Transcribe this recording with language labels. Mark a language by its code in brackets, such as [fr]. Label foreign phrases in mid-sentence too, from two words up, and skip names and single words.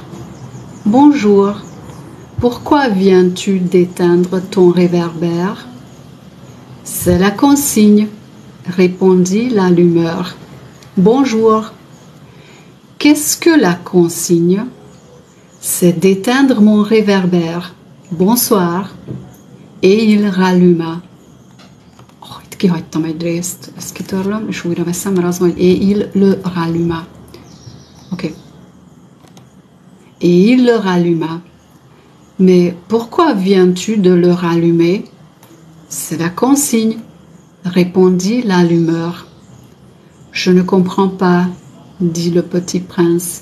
[fr] Bonjour, pourquoi viens-tu d'éteindre ton réverbère? C'est la consigne, répondit l'allumeur. Bonjour. Qu'est-ce que la consigne? C'est d'éteindre mon réverbère. Bonsoir. Et il ralluma. [hu] Oh, itt kihagytam egy részt, ezt kitörlöm, és újra veszem, mert az van, hogy [fr] et il le ralluma. Ok. Et il le ralluma. Mais pourquoi viens-tu de le rallumer? C'est la consigne, répondit l'allumeur. Je ne comprends pas, dit le petit prince.